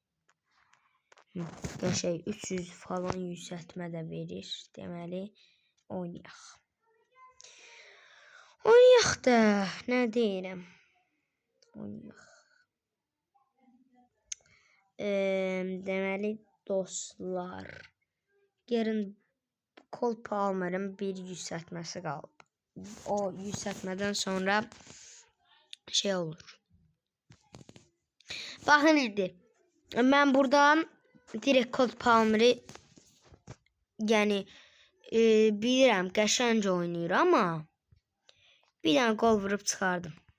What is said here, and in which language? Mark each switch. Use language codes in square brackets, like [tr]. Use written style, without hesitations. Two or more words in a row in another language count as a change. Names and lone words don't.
[tr] Şey 300 falan yükseltmə də verir. [az] Deməli oynayaq. Oynayaq da nə deyirəm? Oynayaq. Deməli dostlar, [tr] yarın Cole Palmer'ın bir yükseltmesi kaldı. O yükseltmeden sonra şey olur. Bakın indi. Ben buradan direkt Cole Palmer'ı yani [az] bilirəm qəşəngcə oynayır [tr] ama bir tane gol vurup çıxardım.